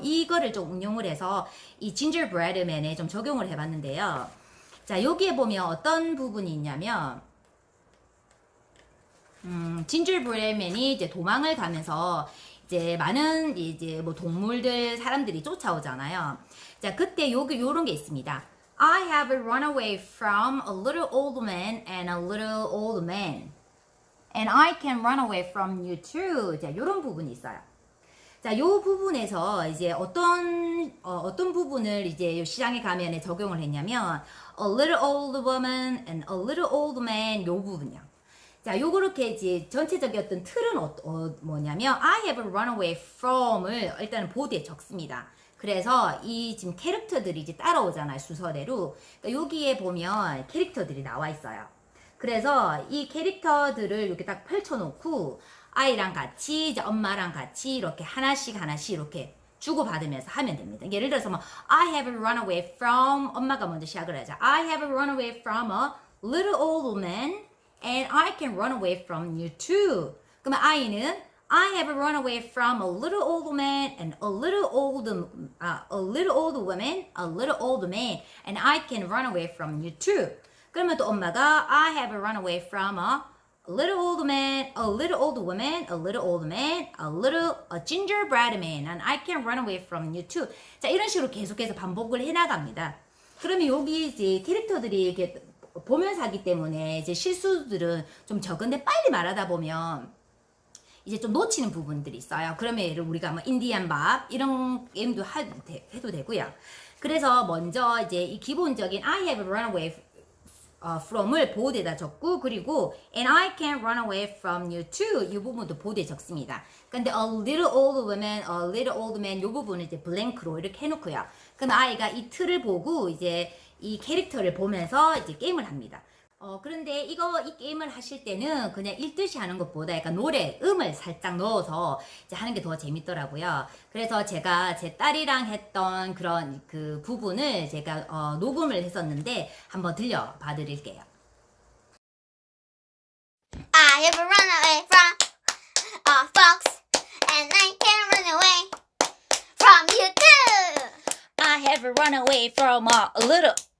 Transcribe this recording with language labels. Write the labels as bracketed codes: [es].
[ko] 이거를 좀 응용을 해서 이 진저브레드맨에 좀 적용을 해봤는데요. 자, 여기에 보면 어떤 부분이 있냐면 진저브레드맨이 이제 도망을 가면서 이제 많은 이제 뭐 동물들 사람들이 쫓아오잖아요. 자, 그때 요런 게 있습니다. [en] I have run away from a little old man and a little old man. And I can run away from you too. [ko] 자, 요런 부분이 있어요. 자, 요 부분에서 이제 어떤 부분을 이제 요 시장에 가면에 적용을 했냐면 [en] a little old woman and a little old man [ko] 요 부분이요. 자, 요렇게 이제 전체적인 어떤 틀은 뭐냐면 [en] I have run away from [ko] 을 일단은 보드에 적습니다. 그래서 이 지금 캐릭터들이 이제 따라오잖아요, 순서대로. 그러니까 여기에 보면 캐릭터들이 나와 있어요. 그래서 이 캐릭터들을 이렇게 딱 펼쳐놓고 아이랑 같이 이제 엄마랑 같이 이렇게 하나씩 이렇게 주고받으면서 하면 됩니다. 예를 들어서 뭐 [en] I have run away from [ko] 엄마가 먼저 시작을 하자. [en] I have run away from a little old man and I can run away from you too. [ko] 그러면 아이는 [en] I have run away from a little old man and a little old woman, a little old man, and I can run away from you too. [ko] 그러면 또 엄마가 [en] I have run away from a little old man, a little old woman, a little old man, a gingerbread man, and I can run away from you too. [ko] 자, 이런 식으로 계속해서 반복을 해나갑니다. 그러면 여기 이제 캐릭터들이 이렇게 보면서 하기 때문에 이제 실수들은 좀 적은데 빨리 말하다 보면 이제 좀 놓치는 부분들이 있어요. 그러면 예를 우리가 뭐 인디안 밥 이런 게임도 해도 되고요. 그래서 먼저 이제 이 기본적인 [en] I have run away from [ko] 을 보드에다 적고 그리고 [en] and I can run away from you too [ko] 이 부분도 보드에 적습니다. 근데 [en] a little old woman, a little old man [ko] 이 부분은 이제 블랭크로 이렇게 해놓고요. 그럼 아이가 이 틀을 보고 이제 이 캐릭터를 보면서 이제 게임을 합니다. 그런데 이 게임을 하실 때는 그냥 읽듯이 하는 것보다 약간 음을 살짝 넣어서 이제 하는 게 더 재밌더라고요. 그래서 제가 제 딸이랑 했던 그런 그 부분을 제가 녹음을 했었는데 한번 들려봐 드릴게요. [en] I have run away from a fox, and I can run away from you too. I have run away from a little